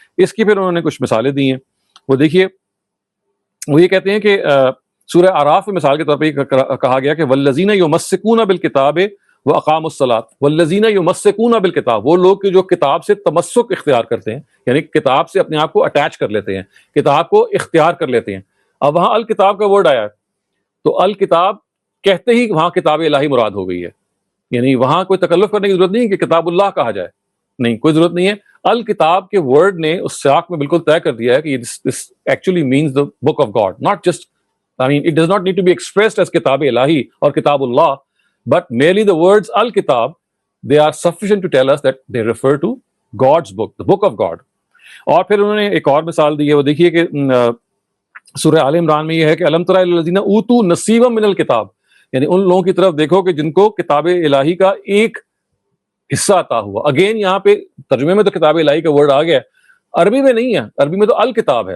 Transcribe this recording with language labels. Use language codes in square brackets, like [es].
[ur] اس کی پھر انہوں نے کچھ مثالیں دی ہیں. وہ دیکھیے وہ یہ کہتے ہیں کہ سورہ اعراف میں مثال کے طور پہ کہا گیا کہ [ar] والذین یمسکون بالکتاب واقاموا الصلاۃ، والذین یمسکون بالکتاب، [ur] وہ لوگ جو کتاب سے تمسک اختیار کرتے ہیں، یعنی کتاب سے اپنے آپ کو اٹیچ کر لیتے ہیں، کتاب کو اختیار کر لیتے ہیں. اب وہاں الکتاب کا ورڈ آیا ہے تو الکتاب کہتے ہی وہاں کتاب الہی مراد ہو گئی ہے. یعنی وہاں کوئی تکلف کرنے کی ضرورت نہیں کہ کتاب اللہ کہا جائے، نہیں، کوئی ضرورت نہیں ہے. الکتاب کے ورڈ نے اس سیاق میں بالکل طے کر دیا ہے کہ [en] this actually means the book of God, not just, I mean, it does not need to be expressed as [ur] کتاب الہی اور کتاب اللہ, [en] but merely the words al-kitab, they are sufficient to tell us that they refer to God's book, the book of God. [ur] اور پھر انہوں نے ایک اور مثال دی ہے، وہ دیکھیے کہ سورہ آل عمران میں یہ ہے کہ [ar] الم تر الی الذین اوتوا نصیبا من الکتاب، [ur] یعنی ان لوگوں کی طرف دیکھو کہ جن کو کتاب الہی کا ایک حصہ عطا ہوا. اگین یہاں پہ ترجمے میں تو کتاب الہی کا ورڈ آ گیا، عربی میں نہیں ہے، عربی میں تو الکتاب ہے.